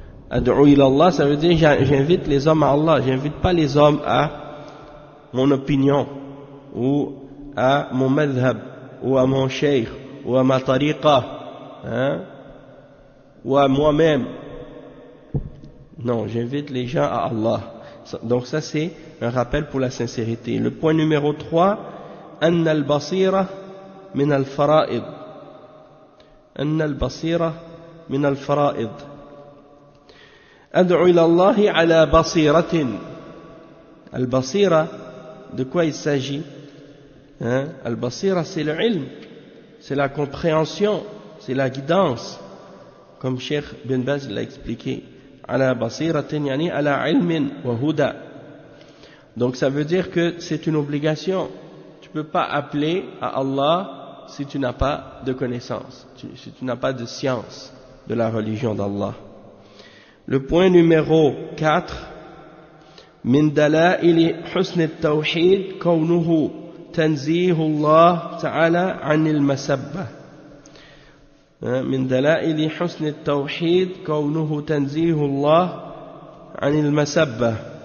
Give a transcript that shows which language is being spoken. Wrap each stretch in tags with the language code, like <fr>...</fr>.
<ar>أَدْعُو إِلَى اللَّهِ,</ar> <fr>ça veut dire j'invite les hommes à Allah, j'invite pas les hommes à mon opinion, ou à mon madhab, ou à mon cheikh, ou à ma tariqa, ou à moi-même. Non, j'invite les gens à Allah. Donc ça c'est un rappel pour la sincérité. Le point numéro 3,</fr> <ar>أن البصيرة من الفرائض. أن البصيرة من الفرائض. أدعو إلى الله على بصيرة.</ar> <fr>Al-Basira, de quoi il s'agit? Al-Basira, c'est le ilm, c'est la compréhension, c'est la guidance, comme Cheikh Bin Baz l'a expliqué.</fr> <ar>Ala basiratin yani ala ilmin wa huda.</ar> <fr>Donc ça veut dire que c'est une obligation. Tu ne peux pas appeler à Allah si tu n'as pas de connaissance, si tu n'as pas de science de la religion d'Allah. Le point numéro 4,</fr> <ar>من دلائل حسن التوحيد كونه تنزيه الله تعالى عن المسبة. من دلائل حسن التوحيد كونه تنزيه الله عن المسبة.</ar>